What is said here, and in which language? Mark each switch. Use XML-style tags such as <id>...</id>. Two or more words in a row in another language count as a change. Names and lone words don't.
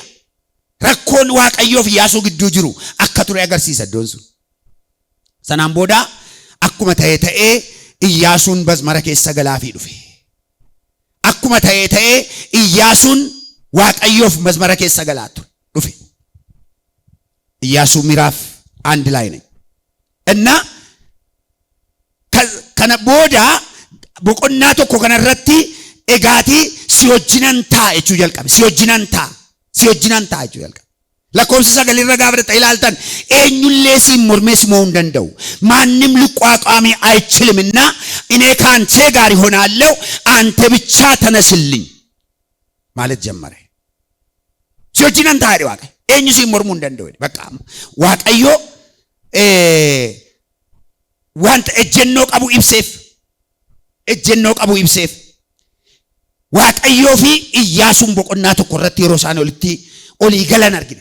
<om>Rakkoon Waaqayyoof Iyyaasuu gidduu jiru akka ture agarsiisa iddoon sun. Sanaan booda akkuma ta'ee Iyyaasuun bazmara keessa galaafii dhufe. Akkuma ta'ee Iyyaasuun Waaqayyoof bazmara keessa galaatu dhufe. Iyyaasuu miraaf</om> <am>አንድ ላይ ነኝ እና</am> <om>kana booda boqonnaa tokko kanarratti egaati si wajjinan taa jechuu jalqabe. Si wajjinan taa jechuu jalqabe. Lakkoofsa 9 irra gaafa dhaqanii ilaaltan eenyullee siin mormees moo hin danda'u.</om> <am>ማንም ሊቋቋሚ አይችልምና እኔ ካንተ ጋር ይሆናለሁ አንተ ብቻ ተነስልኝ ማለት ጀመረ።</am> <om>si wajjinan taa jedhe Waaqayyo. Eenyu siin mormuu hin danda'u. Bakka Waaqayyo wanta ejjennoo qabu ibseef Waaqayyoo fi Iyyaasuun boqonnaa tokko irratti yeroo isaan olii galan argina.</om>